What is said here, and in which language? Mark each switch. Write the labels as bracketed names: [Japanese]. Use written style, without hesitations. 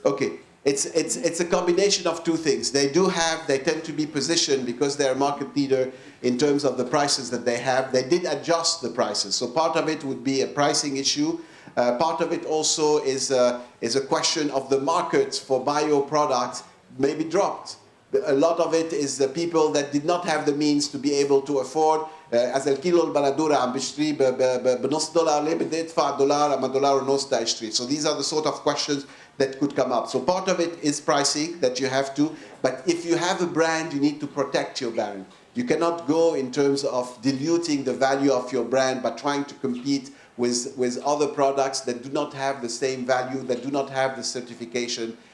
[English] Okay, it's a combination of two things. They tend to be positioned because they're a market leader in terms of the prices that they have. They did adjust the prices. So part of it would be a pricing issue. Part of it also is a question of the market for bio products maybe dropped. A lot of it is the people that did not have the means to be able to afford. [Arabic] As الكيلو البندورة عم بشتري بنص دولار ليه بدي ادفع دولار أما دولار ونص دا اشتري. [English] So these are the sort of questions that could come up. So part of it is pricing that you have to, but if you have a brand, you need to protect your brand. You cannot go in terms of diluting the value of your brand by trying to compete with other products that do not have the same value, that do not have the certification.